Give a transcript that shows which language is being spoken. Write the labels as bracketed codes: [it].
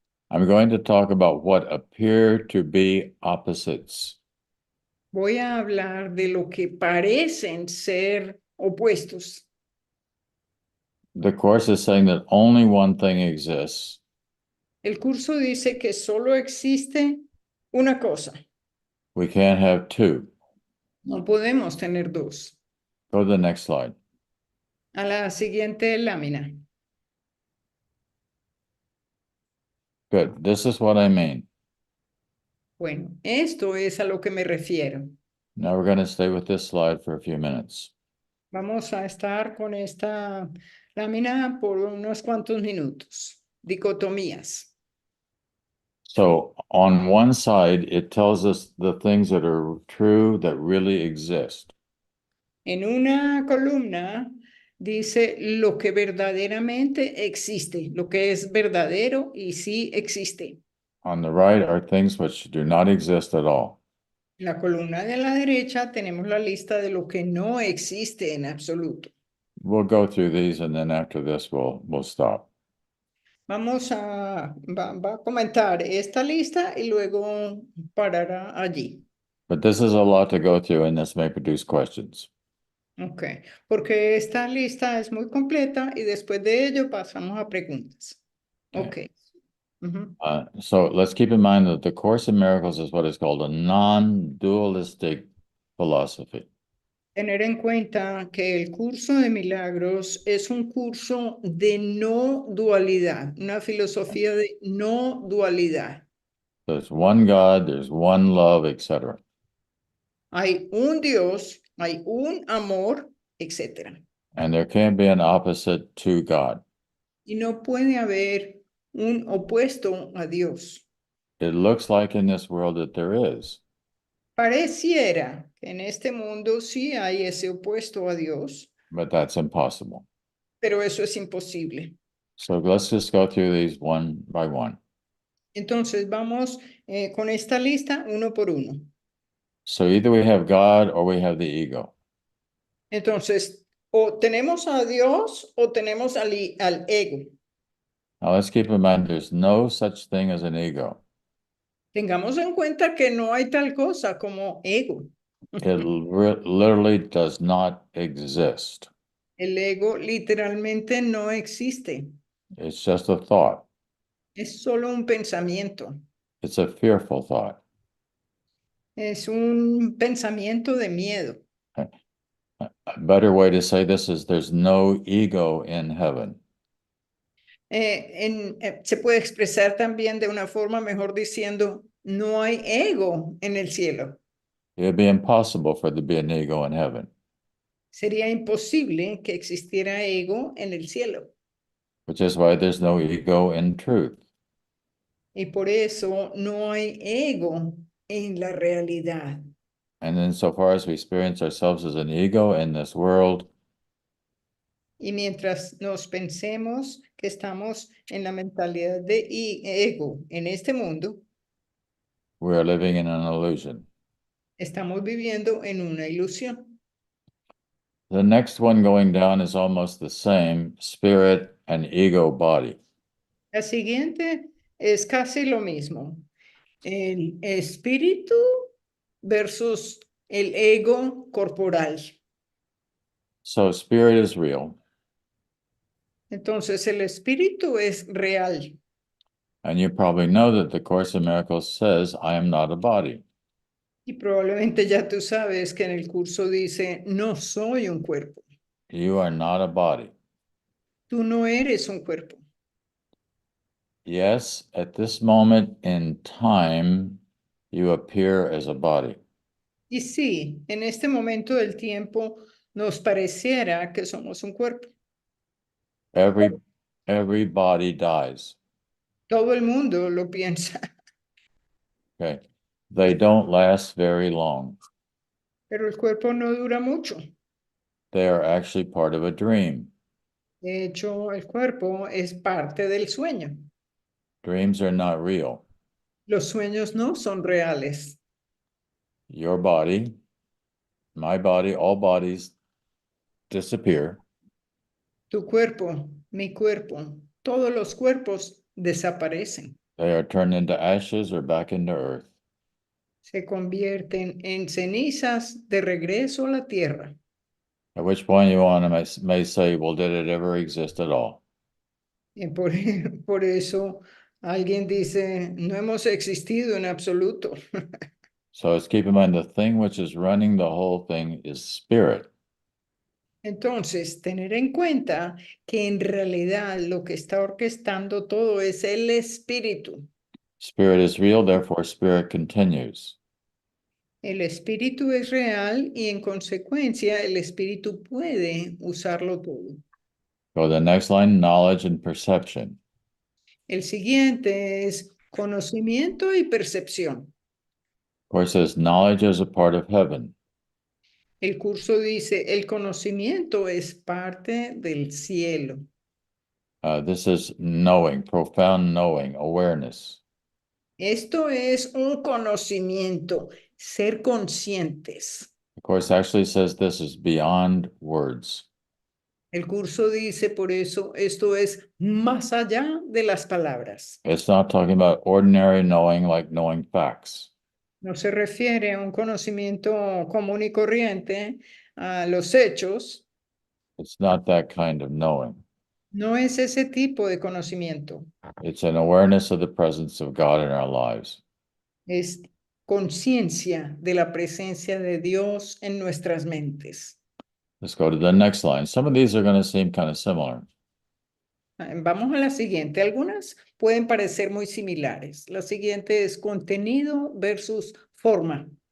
[en] I'm going to talk about what appear to be opposites. [es] Voy a hablar de lo que parecen ser opuestos. [en] The Course is saying that only one thing exists. [es] El curso dice que solo existe una cosa. [en] We can't have two. [es] No podemos tener dos. [en] Go to the next slide. [es] A la siguiente lámina. [en] Good. This is what I mean. [es] Bueno, esto es a lo que me refiero. [en] Now we're going to stay with this slide for a few minutes. [es] Vamos a estar con esta lámina por unos cuantos minutos. Dicotomías. [en] So on one side, it tells us the things that are true that really exist. [es] En una columna dice lo que verdaderamente existe, lo que es verdadero y sí existe. [en] On the right are things which do not exist at all. [es] En la columna de la derecha tenemos la lista de lo que no existe en absoluto. [en] We'll go through these and then after this we'll stop. [es] Vamos a, va a comentar esta lista y luego parará allí. [en] But this is a lot to go through and this may produce questions. [es] Ok, porque esta lista es muy completa y después de ello pasamos a preguntas. Ok. Ujú. [en] So let's keep in mind that the Course in Miracles is what is called a non-dualistic philosophy. [es] Tener en cuenta que el curso de milagros es un curso de no dualidad, una filosofía de no dualidad. [en] There's one God, there's one love, etc. [es] Hay un Dios, hay un amor, etc. [en] And there can't be an opposite to God. [es] Y no puede haber un opuesto a Dios. [en] It looks like in this world that there is, [es] Pareciera que en este mundo sí hay ese opuesto a Dios, [en] but that's impossible. [es] pero eso es imposible. [en] So let's just go through these one by one. [es] Entonces vamos con esta lista uno por uno. [en] So either we have God or we have the ego. [es] Entonces, o tenemos a Dios o tenemos al ego. [en] Now let's keep in mind there's no such thing as an ego. [es] Tengamos en cuenta que no hay tal cosa como ego. [en] It literally does not exist. [es] El ego literalmente no existe. [en] It's just a thought. [es] Es solo un pensamiento. [en] It's a fearful thought. [es] Es un pensamiento de miedo. [en] A better way to say this is there's no ego in heaven. [es] Se puede expresar también de una forma mejor diciendo, no hay ego en el cielo. [en] It'd be impossible for there to be an ego in heaven, [es] Sería imposible que existiera ego en el cielo. [en] which is why there's no ego in truth. [es] Y por eso no hay ego en la realidad. [en] And insofar as we experience ourselves as an ego in this world, [es] Y mientras nos pensemos que estamos en la mentalidad de ego en este mundo, [en] we are living in an illusion. [es] estamos viviendo en una ilusión. [en] The next one going down is almost the same, spirit and ego body. [es] La siguiente es casi lo mismo. El espíritu versus el ego corporal. [en] So spirit is real, [es] Entonces el espíritu es real. [en] and you probably know that the Course in Miracles says, I am not a body. [es] Y probablemente ya tú sabes que en el curso dice, no soy un cuerpo. [en] You are not a body. [es] Tú no eres un cuerpo. [en] Yes, at this moment in time, you appear as a body. [es] Y sí, en este momento del tiempo nos pareciera que somos un cuerpo. [en] Every body dies. [es] Todo el mundo lo piensa, Okay. [en] They don't last very long. [es] pero el cuerpo no dura mucho. [en] They are actually part of a dream. [es] De hecho, el cuerpo es parte del sueño. [en] Dreams are not real. [es] Los sueños no son reales. [en] Your body, my body, all bodies disappear. [es] Tu cuerpo, mi cuerpo, todos los cuerpos desaparecen. [en] They are turned into ashes or back into earth. [es] se convierten en cenizas de regreso a la tierra. [en] At which point you want to may say, well, did it ever exist at all? [es] Y por eso alguien dice, no hemos existido en absoluto. [en] So let's keep in mind the thing which is running the whole thing is spirit. [es] Entonces, tener en cuenta que en realidad lo que está orquestando todo es el espíritu. [en] Spirit is real, therefore spirit continues. [es] El espíritu es real y en consecuencia el espíritu puede usarlo todo. [en] Go to the next line, knowledge and perception. [es] El siguiente es conocimiento y percepción. [en] Of course, it says knowledge is a part of heaven. [es] El curso dice, el conocimiento es parte del cielo. [en] This is knowing, profound knowing, awareness. [es] Esto es un conocimiento, ser conscientes. [en] Of course, actually says this is beyond words. [es] El curso dice por eso, esto es más allá de las palabras. [en] It's not talking about ordinary knowing like knowing facts. [es] No se refiere a un conocimiento común y corriente, a los hechos. [en] It's not that kind of knowing. [es] No es ese tipo de conocimiento. [en] It's an awareness of the presence of God in our lives. [es] Es conciencia de la presencia de Dios en nuestras mentes. [en] Let's go to the next line. Some of these are going to seem kind of similar. [es] Vamos a la siguiente. Algunas pueden parecer muy similares. La siguiente es contenido versus forma.